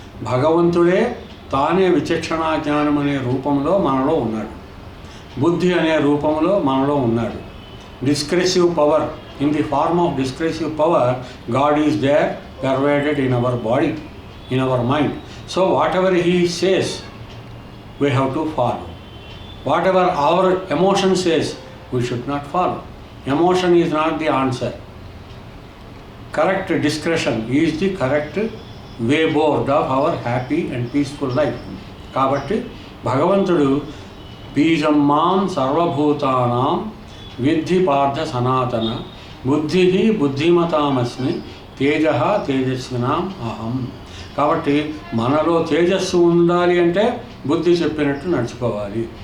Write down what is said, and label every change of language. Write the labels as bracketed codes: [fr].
[te] భగవంతుడే తానే విచక్షణ జ్ఞానం అనే రూపంలో మనలో ఉన్నాడు. బుద్ధి అనే రూపంలో మనలో ఉన్నాడు. [en] Discretive power, in the form of discretive power, God is there pervaded in our body, in our mind. So whatever he says, we have to follow. Whatever our emotion says, we should not follow. Emotion is not the answer. Correct discretion is the correct way board of our happy and peaceful life. [te] కాబట్టి భగవంతుడు [sa] బీజం మాం సర్వభూతానాం విద్ధి పార్థ సనాతన బుద్ధి బుద్ధిమతామస్మి తేజ తేజస్వినాం అహం. [te] కాబట్టి మనలో తేజస్సు ఉండాలి అంటే బుద్ధి చెప్పినట్టు నడుచుకోవాలి.